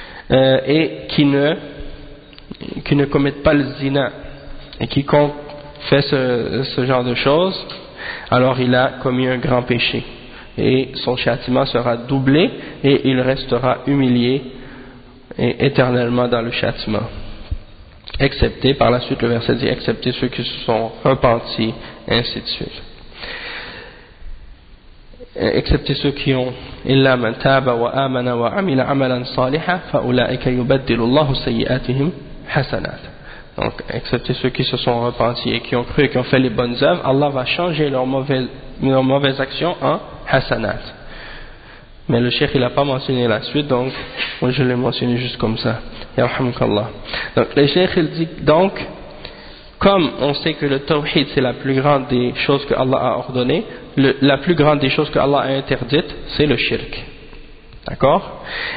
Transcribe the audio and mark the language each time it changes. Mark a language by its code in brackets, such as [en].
[fr] et qui ne commettent pas le zina, et quiconque fait ce genre de choses, alors il a commis un grand péché, et son châtiment sera doublé, et il restera humilié et éternellement dans le châtiment. Excepté, par la suite le verset dit, excepté ceux qui se sont repentis, ainsi de suite. Excepté ceux qui ont [ar] إلا من تاب وآمن وعمل عملا صالحا فأولئك يبدل الله سيئاتهم حسنات. [fr] Donc, excepté ceux qui se sont repentis et qui ont cru et qui ont fait les bonnes œuvres, Allah va changer leurs mauvaises actions en hasanat. Mais le cheikh, il n'a pas mentionné la suite, donc moi je l'ai mentionné juste comme ça. Yarhamukallah. Donc, le cheikh, il dit donc, comme on sait que le tawhid, c'est la plus grande des choses que Allah a ordonnées, la plus grande des choses que Allah a interdites, c'est le shirk. D'accord ?